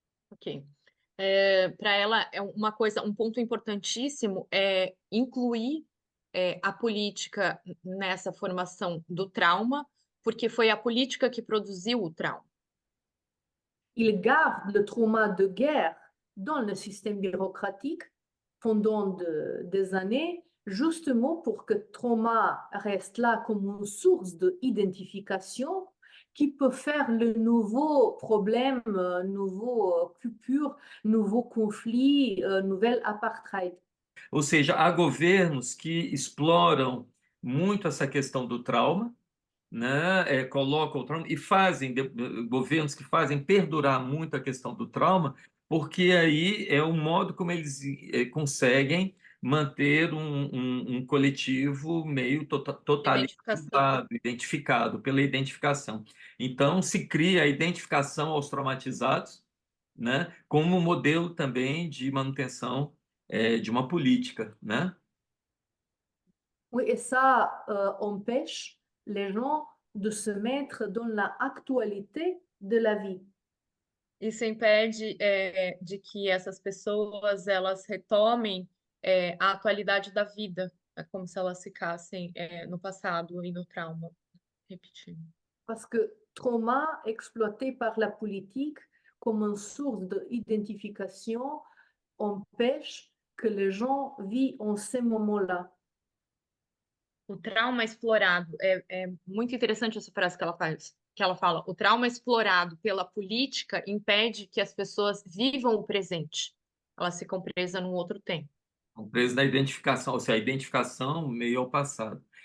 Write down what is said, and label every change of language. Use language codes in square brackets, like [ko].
[pt] Ok. Para ela, uma coisa, um ponto importantíssimo é incluir a política nessa formação do trauma, porque foi a política que produziu o trauma. [fr] Ils gardent le trauma de guerre dans le système bureaucratique pendant des années, justement pour que le trauma reste là comme une source d'identification qui peut faire le nouveau problème, nouveau coupure, nouveau conflit, nouvel apartheid. [pt] Ou seja, há governos que exploram muito essa questão do trauma, né? Colocam o trauma e fazem governos que fazem perdurar muito a questão do trauma, porque aí é o modo como eles conseguem manter um coletivo meio totalizado, identificado pela identificação. Então, se cria a identificação aos traumatizados, né? Como modelo também de manutenção de uma política, né? [fr] Oui, et ça empêche les gens de se mettre dans l'actualité de la vie. [pt] Isso impede de que essas pessoas elas retomem a atualidade da vida, como se elas ficassem no passado e no trauma. Repetindo. [fr] Parce que trauma exploité par la politique comme une source d'identification empêche que les gens vivent en ces moments-là. [pt] O trauma explorado, é muito interessante essa frase que ela faz. que ela fala, o trauma explorado pela política impede que as pessoas vivam o presente. Elas ficam presas num outro tempo. Preso na identificação, ou seja, a identificação meio ao passado.